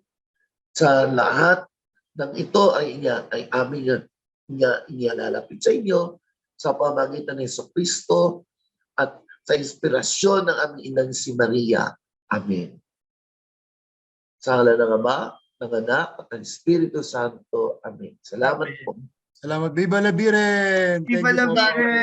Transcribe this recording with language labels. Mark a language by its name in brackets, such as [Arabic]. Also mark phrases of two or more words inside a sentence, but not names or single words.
[Filipino] Sa lahat ng ito ay aming inilalapit sa inyo sa pamamagitan ng Jesucristo at sa inspirasyon ng aming inang si Maria. Amen. Sa ngalan ng Ama, ng Anak, at ng Espiritu Santo. Amen. Salamat po. Salamat. [Spanish] Viva la Virgen! [English] Thank [Spanish] Viva [English] you [Spanish] la [Filipino] po, Father Jay.